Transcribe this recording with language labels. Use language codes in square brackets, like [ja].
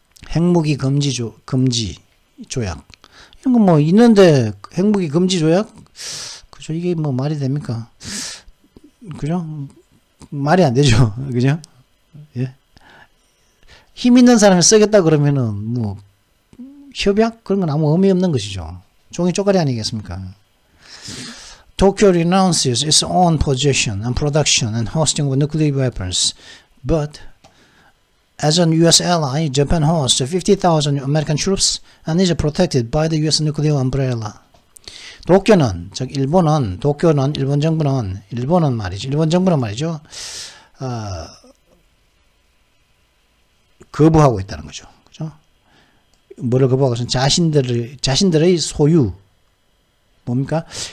[ko] 핵무기 금지 조약. 이런 거 뭐 있는데, 핵무기 금지 조약? 그죠? 이게 뭐 말이 됩니까? 그죠? 말이 안 되죠. 그죠? 예. 힘 있는 사람이 쓰겠다 그러면은 뭐 협약 그런 건 아무 의미 없는 것이죠. 종이 쪼가리 아니겠습니까? [en] Tokyo renounces its own possession and production and hosting of nuclear weapons, but as an U.S. ally, Japan hosts 50,000 American troops and is protected by the U.S. nuclear umbrella. [ko] 도쿄는, 즉 일본은, 도쿄는 일본 정부는, 일본 정부는 말이죠. 거부하고 있다는 거죠. 그죠? 뭐를 거부하고 있으면 자신들의 소유, 뭡니까?